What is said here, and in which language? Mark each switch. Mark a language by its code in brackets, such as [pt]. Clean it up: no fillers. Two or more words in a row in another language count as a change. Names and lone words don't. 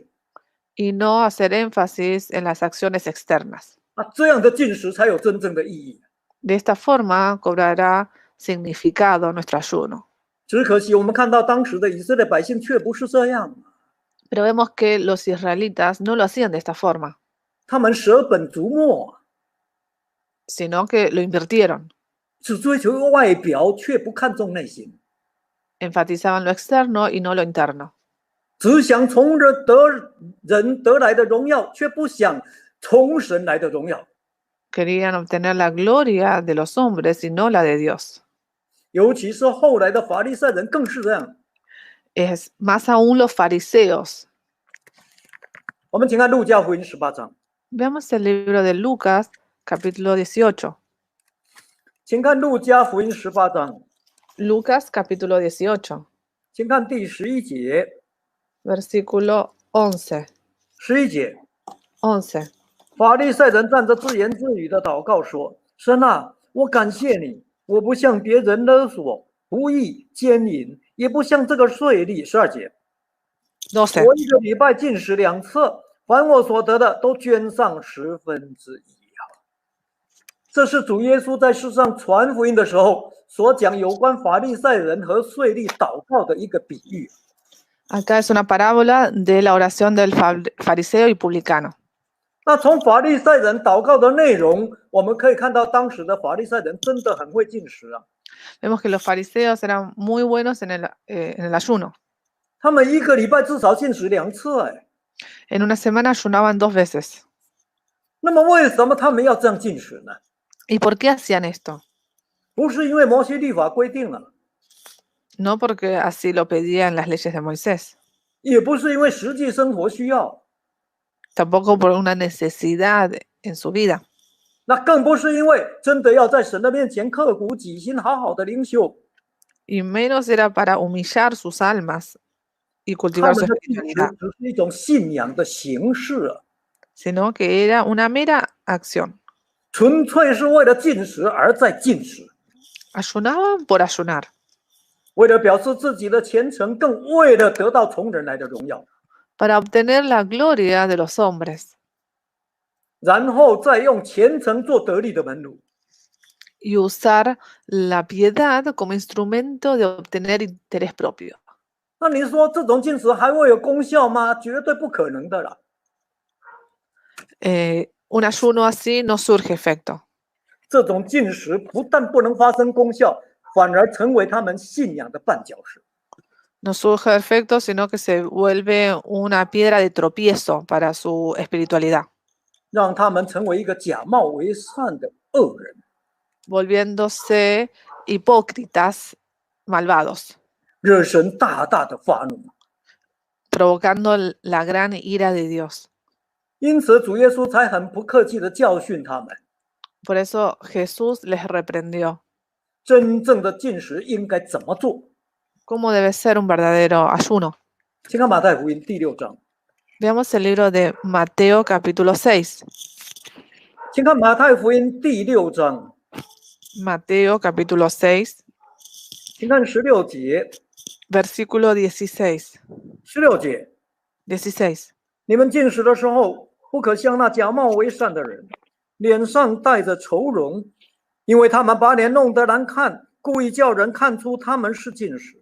[es] y no hacer énfasis en las acciones externas. [zh] 这样的进食才有真正的意义。 [es] De esta forma cobrará significado nuestro ayuno. [zh] 只可惜我们看到当时的以色列百姓却不是这样， [es] Pero vemos que los israelitas no lo hacían de esta forma, [zh] 他们舍本逐末， [es] sino que lo invirtieron. [zh] 只追求外表，却不看重内心， [es] Enfatizaban lo externo y no lo interno. [zh] 只想从人得来的荣耀，却不想从神来的荣耀。 [es] Querían obtener la gloria de los hombres y no la de Dios. [zh] 尤其是后来的法利赛人更是这样。 [es] Es más aún los fariseos. [zh] 我们请看路加福音18章， [es] Veamos el libro de Lucas, capítulo 18. [zh] 请看路加福音18章， [es] Lucas, capítulo 18, [zh] 请看第11节。 [es] versículo 11. [zh] 11节， [es] 11. [zh] 法利赛人站着自言自语的祷告说：“神啊，我感谢你，我不向别人勒索、不义、奸淫，也不像这个税吏。”12节， [es] 12. [zh] 我一个礼拜进食2次，凡我所得的都捐上1/10啊。这是主耶稣在世上传福音的时候所讲有关法利赛人和税吏祷告的一个比喻。 [es] Acá es una parábola de la oración del fariseo y publicano. [zh] 那从法利赛人祷告的内容，我们可以看到当时的法利赛人真的很会进食啊。 [es] Vemos que los fariseos eran muy buenos en el ayuno. [zh] 他们一个礼拜至少进食2次哎。 [es] En una semana ayunaban 2 veces. [zh] 那么为什么他们要这样进食呢？ [es] ¿Y por qué hacían esto? [zh] 不是因为摩西律法规定了， [es] No porque así lo pedían las leyes de Moisés, [zh] 也不是因为实际生活需要， [es] tampoco por una necesidad en su vida, [zh] 那更不是因为真的要在神的面前刻苦己心，好好的灵修。 [es] y menos era para humillar sus almas y [zh] 他 [es] cultivar [zh] 们 [es] su [zh] 的进食 [es] espiritualidad, [zh] 只是一种信仰的形式啊， [es] sino que era una mera acción. [zh] 纯粹是为了进食而在进食， [es] Ayunaban por ayunar, [zh] 为了表示自己的虔诚，更为了得到从人来的荣耀， [es] para obtener la gloria de los hombres [zh] 然后再用虔诚做得力的门路。 [es] y usar la piedad como instrumento de obtener interés propio. [zh] 那你说这种进食还会有功效吗？绝对不可能的啦。 [es] Un ayuno así no surge efecto. [zh] 这种进食不但不能发生功效，反而成为他们信仰的绊脚石。 [es] No surge efecto, sino que se vuelve una piedra de tropiezo para su espiritualidad, [zh] 让他们成为一个假冒为善的恶人， [es] volviéndose hipócritas, malvados, [zh] 惹神大大的发怒。 [es] provocando la gran ira de Dios. [zh] 因此，主耶稣才很不客气的教训他们： [es] Por eso Jesús les reprendió [zh] 真正的进食应该怎么做？ [es] cómo debe ser un verdadero ayuno. [zh] 请看马太福音第6章， [es] Veamos el libro de Mateo capítulo 6. [zh] 请看马太福音第6章， [es] Mateo capítulo 6, [zh] 请看16节。 [es] versículo 16. [zh] 16节， [es] 16. [zh] 你们进食的时候，不可像那假冒为善的人，脸上带着愁容，因为他们把脸弄得难看，故意叫人看出他们是进食。